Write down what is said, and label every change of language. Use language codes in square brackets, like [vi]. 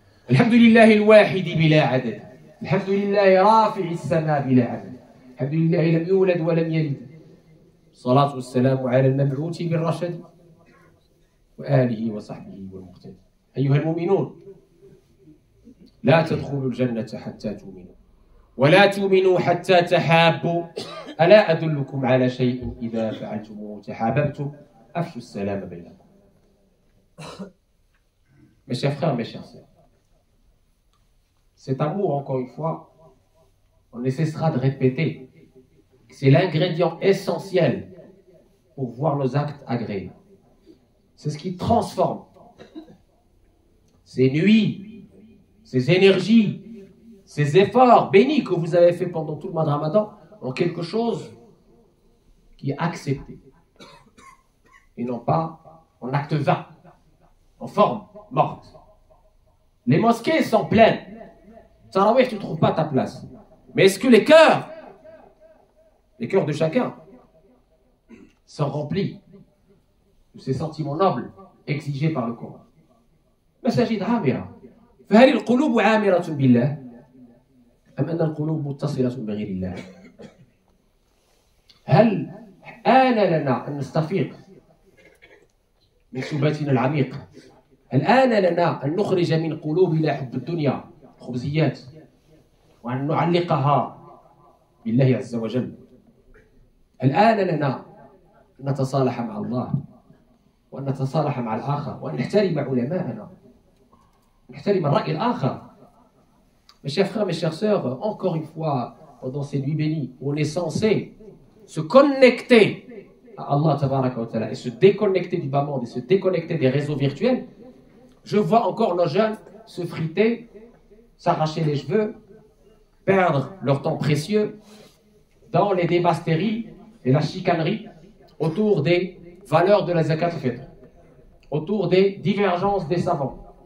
[ar] الحمد لله الواحد بلا عدد الحمد لله رافع السماء بلا عدد الحمد لله لم يولد ولم يلد الصلاة والسلام على المبعوث بالرشد وآله وصحبه والمقتدى أيها المؤمنون لا تدخلوا الجنة حتى تؤمنوا ولا تؤمنوا حتى تحابوا ألا أدلكم على شيء إذا فعلتموه تحاببتم أفشوا السلام بينكم. [fr] Mes chers frères, mes chères sœurs, cet amour, encore une fois, on ne cessera de répéter que c'est l'ingrédient essentiel pour voir nos actes agréés. C'est ce qui transforme ces nuits, ces énergies, ces efforts bénis que vous avez fait pendant tout le mois de Ramadan en quelque chose qui est accepté et non pas en acte vain, en forme morte. Les mosquées sont pleines. Tarawih, tu ne trouves pas ta place. Mais est-ce que les cœurs de chacun, sont remplis de ces sentiments nobles exigés par le Coran? [ar] مساجد عامرة. فهل القلوب عامرة بالله أم أن القلوب متصلة بغير الله؟ هل آن لنا أن نستفيق من سباتنا العميق؟ هل آن لنا أن نخرج من قلوبنا حب الدنيا خبزيات وأن نعلقها بالله عز وجل؟ الآن لنا أن نتصالح مع الله وأن نتصالح مع الآخر وأن نحترم علماءنا نحترم الرأي الآخر. [fr] Mes chers frères, mes chères sœurs, encore une fois, pendant ces nuits bénies, où on est censé se connecter à Allah Tabaraka wa Ta'ala et se déconnecter du bas monde et se déconnecter des réseaux virtuels, je vois encore nos jeunes se friter, s'arracher les cheveux, perdre leur temps précieux dans les débats stériles et la chicanerie autour des valeurs de la zakat al-fitr, autour des divergences des savants.